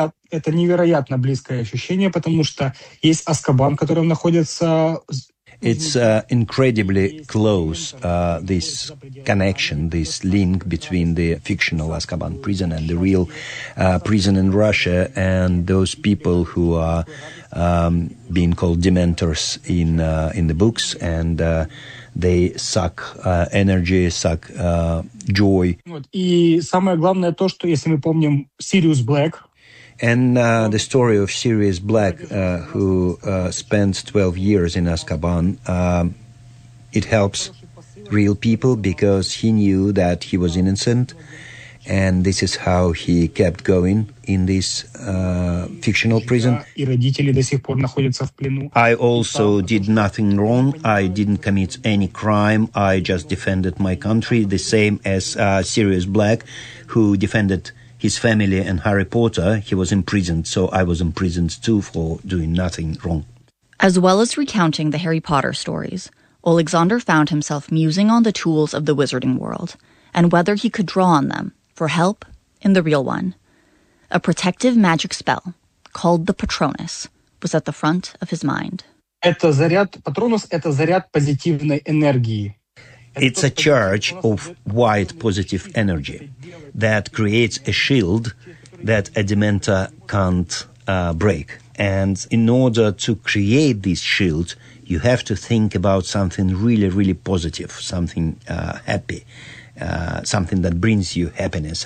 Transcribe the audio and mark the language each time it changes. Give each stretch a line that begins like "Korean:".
Russian: Это невероятно близкое ощущение, потому что есть Азкабан, который находится.
English: It's incredibly close, this connection, this link between the fictional Azkaban prison and the real prison in Russia, and those people who are being called dementors in the books, and they suck energy, suck joy.
Russian: И самое главное то, что если мы помним Sirius Black.
English: And the story of Sirius Black, who spends 12 years in Azkaban, it helps real people, because he knew that he was innocent, and this is how he kept going in this fictional prison. I also did nothing wrong. I didn't commit any crime. I just defended my country, the same as Sirius Black, who defended his family and Harry Potter. He was imprisoned, so I was imprisoned too for doing nothing wrong. As well as recounting the Harry Potter stories, Oleksandr found himself musing on the tools of the wizarding world and whether he could draw on them for help in the real one. A protective magic spell called the Patronus was at the front of his mind.
Russian: Patronus – это заряд позитивной энергии.
English: It's a charge of white positive energy that creates a shield that a dementor can't break. And in order to create this shield, you have to think about something really, really positive, something happy, something that brings you happiness.